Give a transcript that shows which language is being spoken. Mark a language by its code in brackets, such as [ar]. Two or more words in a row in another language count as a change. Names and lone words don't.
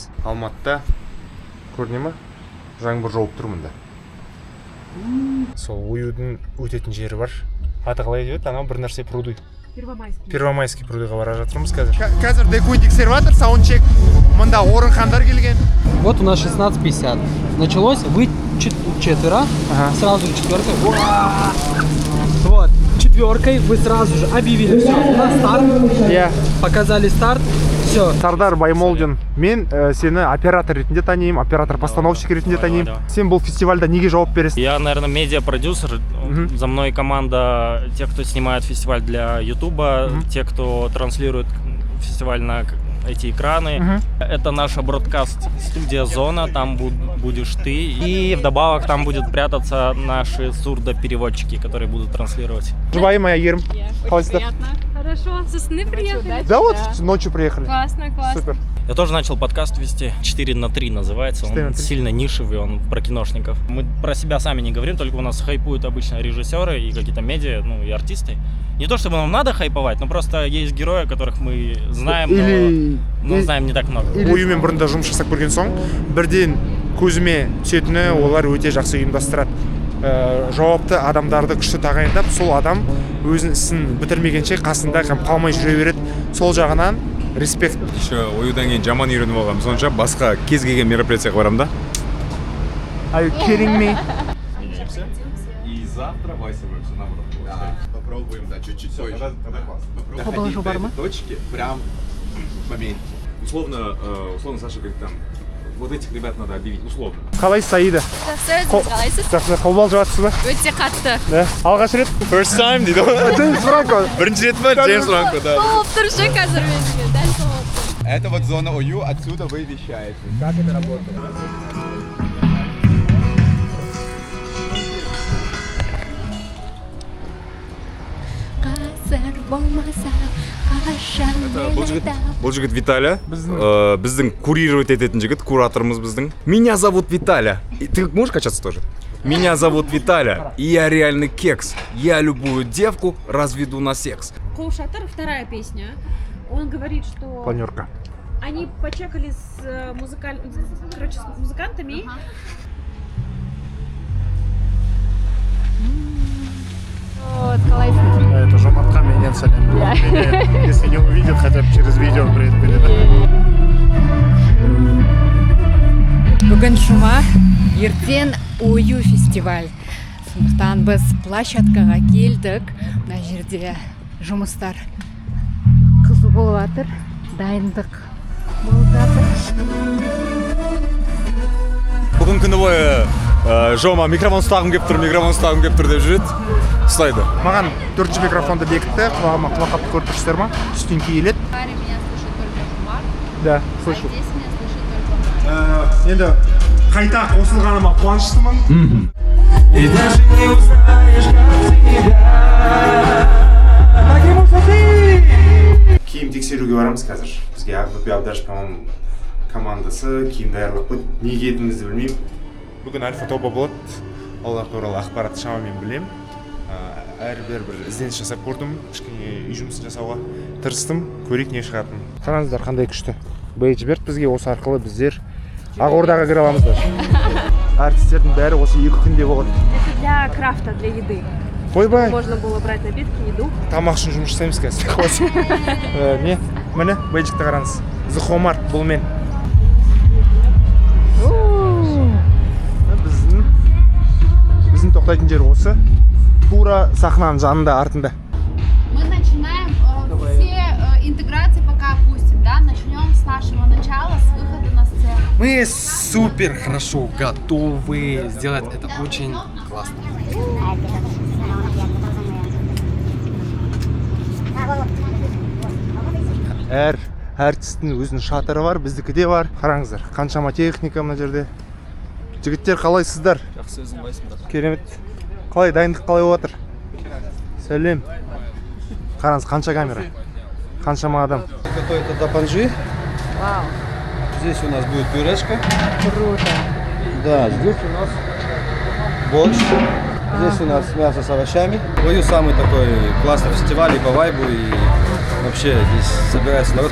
[kk] Алматыда көріне ме? Жаңбыр жауып тұр мұнда. Сол оюдың өтетін жері бар. Аты қалай дейді? Анау бір нәрсе пруды. Первомайский прудыға бара жатырмыз қазір. Қазір декуй тексерватор, саундчек. Мұнда орынхандар келген. [ru] Вот у нас 16:50. Началось, вы четверо, сразу же четверкой. Вот, четверкой вы сразу же объявили все. У нас старт, показали старт, все. [kk] Сардар Баймолдин, мен сені оператор ретінде танимын, оператор-постановщик ретінде танимын. Сен бұл фестивальда неге жауап бересің? [ru] Я, наверное, медиа-продюсер. За мной команда тех, кто снимает фестиваль для Ютуба, те, кто транслирует фестиваль на эти экраны. Это наша бродкаст-студия «Зона», там будешь ты. И вдобавок там будут прятаться наши сурдопереводчики, которые будут транслировать. Живая моя Ерм. Приятно. Хорошо, со сны приехали. Да вот, ночью приехали. Классно, классно. Супер. Я тоже начал подкаст вести, 4:3 называется, он сильно нишевый, он про киношников. Мы про себя сами не говорим, только у нас хайпуют обычно режиссеры и какие-то медиа, ну и артисты. Не то чтобы нам надо хайповать, но просто есть герои, которых мы знаем, но знаем не так много. [kk] Оюмен бұрында жұмыс жасап көрген соң, бірден көзіме түсетіні олар өте жақсы ұйымдастырады. Жауапты адамдарды күшті тағайындап, сол адам өзінің ісін бітірмегенше қасында қалмай жүре береді. Сол жағынан респект. Оюдан кейін жаман үйреніп алғам, сонша басқа кез келген мероприятияға барам да. [en] Are you kidding me? [ru] И завтра Вася будет наоборот. Попробуем, да, чуть-чуть позже. Положу барма. Точки прям в моменте. Условно Саша говорит там, вот этих ребят надо объявить, условно. [kk] Қалайсыз, Аида? Қалайсыз? Жақсы, қобал жатсыз ба? Өте қатты. Да. Алғаш рет? [en] First time [kk] дейді ғой. Джеймс Франко. Бірінші рет па? Джеймс Франко, да. Болып тұр ше қазір меніме, дәл сол болып тұр. [ru] Это вот зона ОЮ, отсюда вы вещаете. Как это работает? [kk] Бұл жігіт Виталя, біздің курировать ететін жігіт, кураторымыз біздің. [ru] Меня зовут Виталя. Ты можешь качаться тоже? Меня зовут Виталя, и я реальный кекс. Я любую девку разведу на секс. Коушатер, вторая песня. Он говорит, что Планерка. они почекали с музыкантами. [kk] Вот, қалайсыз? Это Жомартқа менен сәлем. [ru] Если не увидит, хотя бы через видео привет передай. [kk] Бүгін жұма, ертең ою фестиваль. Сондықтан біз площадкаға келдік. Мына жерде жұмыстар қызу болып жатыр. Дайындық болып жатыр. Бүгін күні бойы Жома микрофон ұстағым кеп тұр деп жүреді. Ұстайды. Маған 4 микрофонды бекітті, құлағыма құлақапты көріп тұрсыздар ма? Түстен келеді. [ru] Парень меня слышит только Жумар. Да, слышу. Здесь меня слышит только [kk] Енді қайта қосылғаныма қуаныштымын. [ru] И даже не узнаешь, как тебя. [kk] Киім тексеруге барамыз қазір. Бізге Ақбөпе Абдашев командасы киім даярлап қойды. Не киетінімізді білмеймін. Бүгін альфа тобы болады. Олар туралы ақпаратты шамамен білемін. Әрбір бір ізденіс жасап көрдім. Кішкене үй жұмысын жасауға тырыстым. Көрейік не шығатынын. Қараңыздар қандай күшті. Бейдж берді бізге, осы арқылы біздер Ақордаға кіре аламыздар. Артистердің бәрі осы 2 күнде болады. [ru] Это для крафта, для еды. [kk] Ойбай. [ru] Можно было брать напитки, еду. [kk] Тамақ үшін жұмыс жасаймыз қазір. Не? Міне, бейджікті қараңыз. Зұхомар, бұл мен. Біздің тоқтайтын жер осы. Тура сахнаның жанында, артында. [ru] Мы начинаем все интеграции пока опустим, да? Начнем с нашего начала, с выхода на сцену. Мы супер хорошо готовы сделать это очень классно. [kk] Әр әртістің өзінің шатыры бар, біздікі де бар. Қараңыздар, қаншама техника мына жерде. Жігіттер, қалайсыздар? Жақсы, өзің қайсыңдар? Керемет. Қалай, дайындық қалай отыр? Сәлем. Қараңыз, қанша камера? Қаншама адам? [ru] Это дапанжи. Вау, Здесь у нас будет пюрешка. круто. Да, здесь у нас борщ. Здесь у нас мясо с овощами. Ою самый такой классный фестиваль и по вайбу, и вообще здесь собирается народ.